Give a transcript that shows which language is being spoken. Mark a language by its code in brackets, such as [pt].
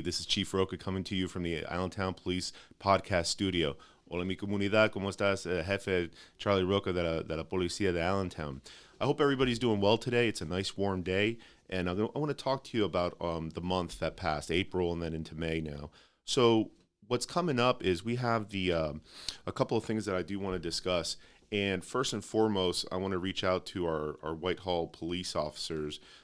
[en] This is Chief Roca coming to you from the Allentown Police Podcast Studio. [es] Hola, mi comunidad. ¿Cómo estás? Jefe Charlie Roca de la Policía de Allentown. [en] I hope everybody's doing well today. It's a nice warm day, and I want to talk to you about the month that passed, April, and then into May now. So what's coming up is we have a couple of things that I do want to discuss. And first and foremost, I want to reach out to our Whitehall police officers.